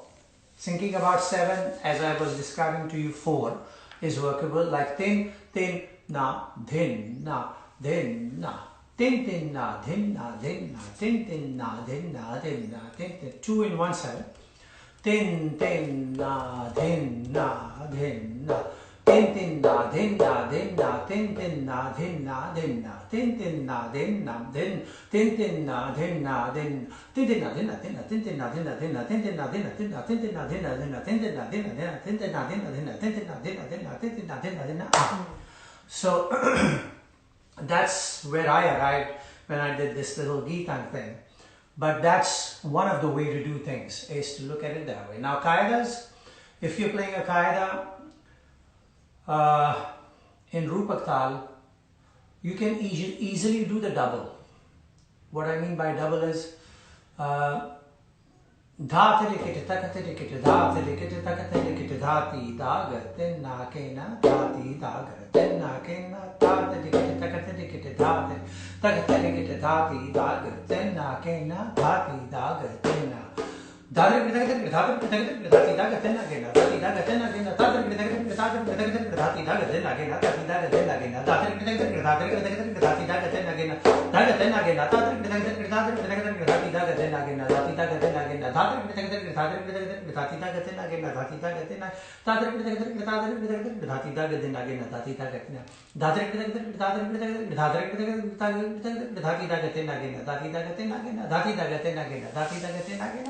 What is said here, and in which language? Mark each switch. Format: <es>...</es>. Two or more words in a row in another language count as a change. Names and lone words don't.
<en>Thinking about 7, as I was describing to you, 4 is workable, like tin, tin, na, din, na, din, na, tin, tin, na, din, na, din, na, tin, tin, na, din, na, din, na, tin, tin, 2 in 1 7. Tin, tin, na, din, na, din, na. Tin tin na din na din na tin tin na din na din na tin tin na din na din tin tin na din na din tin tin na din na din na tin tin na din na din na tin tin na din na din na tin tin na din na din na tin tin na din na din na tin tin na din na din na tin tin na din na din na tin tin na din na din na. So that's where I arrived when I did this little Geetan thing. But that's one of the way to do things, is to look at it that way. Now qaidas, if you're playing a qaida in Roopak Taal, you can easily do the double. What I mean by double is dha tirikit takat tirikit dha tirikit takat tirikit dhati dagar tenna kena dhati dagar tenna kena dha tirikit takat tirikit dhati takat tirikit dhati dagar tenna kena dhati dagar tenna Dadri dhati dagar tenna kena dhati dagar tenna kena dadri dhati dagar tenna kena dhati dagar tenna kena dadri dhati dagar tenna kena dagar tenna kena dadri dhati dagar tenna kena dhati dagar tenna kena dadri dhati dagar tenna kena dhati dagar tenna dadri dhati dagar tenna kena dhati dagar tenna dadri dhati dagar tenna kena dhati dagar tenna kena dhati dagar tenna kena dhati dagar tenna kena.</en>